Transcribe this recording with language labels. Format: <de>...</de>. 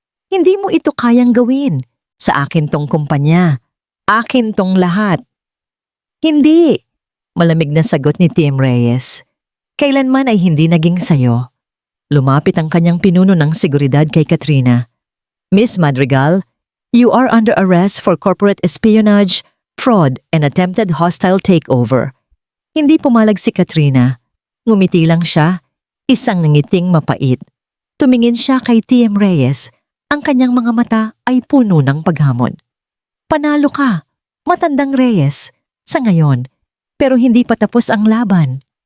<tl>Hindi mo ito kayang gawin. Sa akin tong kumpanya. Akin tong lahat. Hindi! Malamig na sagot ni Tim Reyes. Kailanman ay hindi naging sayo. Lumapit ang kanyang pinuno ng seguridad kay Katrina.</tl> <en>Miss Madrigal, you are under arrest for corporate espionage, fraud, and attempted hostile takeover.</en> <tl>Hindi pumalag si Katrina. Ngumiti lang siya, isang ngiting mapait. Tumingin siya kay Tim Reyes. Ang kanyang mga mata ay puno ng paghamon. Panalo ka, matandang Reyes, sa ngayon, pero hindi pa tapos ang laban.</tl>